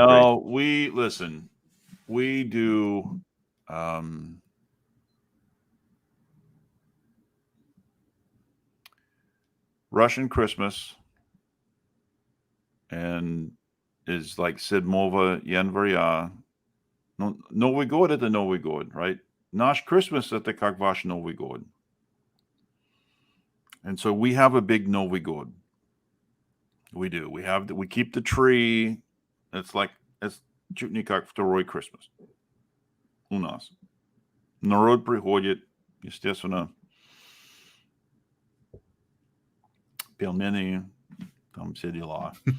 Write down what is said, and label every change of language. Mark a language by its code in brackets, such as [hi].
[en] No, we do Russian Christmas and is like [ru] Седьмого января. No, Новый год — это Новый год, [en] right? [ru] Наш Christmas — это как ваш Новый год. [en] And so we have a big Новый год. We do. We keep the tree. It's [ru] чуть не как второй Christmas у нас. Народ приходит, естественно, пельмени, там все дела.